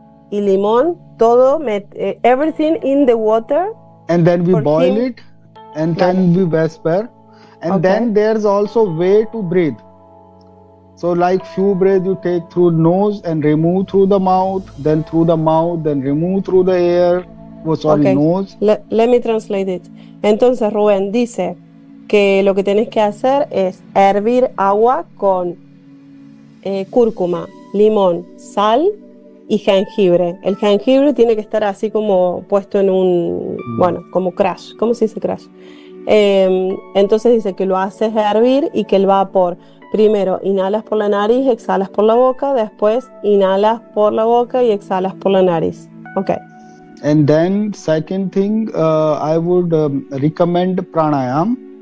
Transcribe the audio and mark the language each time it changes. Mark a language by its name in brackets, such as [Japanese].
[Spanish] Y limón, todo, [English] everything in the water. And then we boil it, and then we whisper. And then there's also way to breathe. So like few breath you take through nose and remove through the mouth, then through the mouth, then remove through the air. Nose. Let me translate it. [Spanish] Entonces Rubén dice que lo que tenés que hacer es hervir agua con cúrcuma, limón, sal y jengibre. El jengibre tiene que estar así como puesto en un, bueno, como crush. ¿Cómo se dice crush? Entonces dice que lo haces hervir y que el vapor, primero inhalas por la nariz, exhalas por la boca, después inhalas por la boca y exhalas por la nariz. [English] Okay. And then second thing, I would recommend pranayam.